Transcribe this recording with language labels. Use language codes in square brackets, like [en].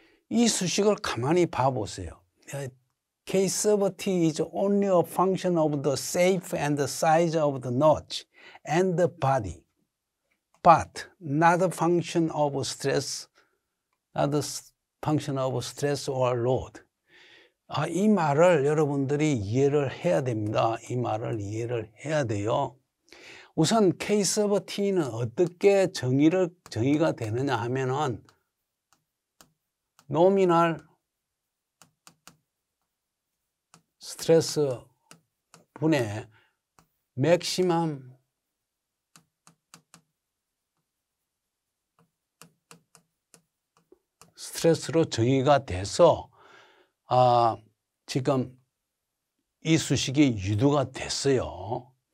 [ko] 이 수식을 가만히 봐보세요. [en] Case of t is only a function of the shape and the size of the notch and the body, but not a function of stress, not a function of stress or load. [ko] 이 말을 여러분들이 이해를 해야 됩니다. 이 말을 이해를 해야 돼요. 우선 case of t는 어떻게 정의가 되느냐 하면은 노미널 스트레스 분의 맥시멈 스트레스로 정의가 돼서 지금 이 수식이 유도가 됐어요.